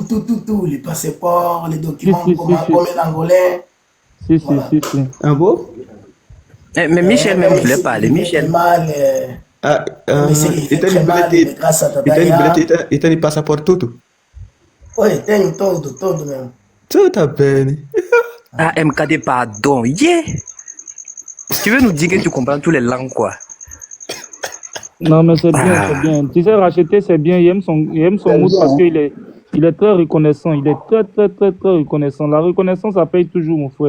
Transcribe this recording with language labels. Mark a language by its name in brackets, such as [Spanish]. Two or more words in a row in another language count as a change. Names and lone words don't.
[French] Les passeports, les documents comme un Angolais. Si. Un beau? Mais Michel même voulait parler. Michel. Il t'a dit passeport tout. Oui, [Portuguese] tenho todo mesmo. [French] Tout à peine. Ah, MKD, pardon. Yeah. Tu veux nous dire que tu comprends toutes les langues, quoi? Non, mais c'est bien. Tu sais, racheter, c'est bien. Il aime son mood parce qu'il est très reconnaissant. Il est très reconnaissant. La reconnaissance, ça paye toujours, mon frère.